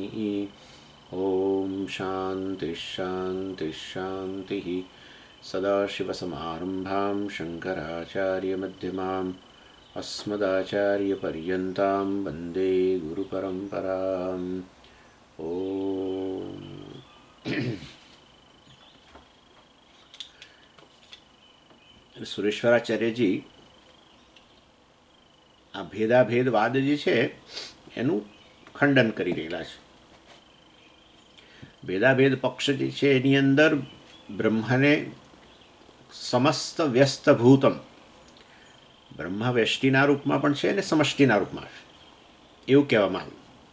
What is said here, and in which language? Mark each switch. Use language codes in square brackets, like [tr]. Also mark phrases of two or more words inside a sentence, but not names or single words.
[sa] ॐ शान्तिः शान्तिः शान्तिः। सदाशिवसमारम्भां शङ्कराचार्यमध्यमाम् अस्मदाचार्यपर्यन्तां वन्दे गुरुपरम्पराम्। [gu] ॐ સુરેશ્વરાચાર્યજી આ ભેદાભેદવાદ જે છે એનું ખંડન કરી રહેલા છે. ભેદાભેદ પક્ષ જે છે એની અંદર બ્રહ્મને સમસ્ત વ્યસ્તભૂતમ, બ્રહ્મ વ્યષ્ટિના રૂપમાં પણ છે અને સમષ્ટિના રૂપમાં છે એવું કહેવામાં આવ્યું.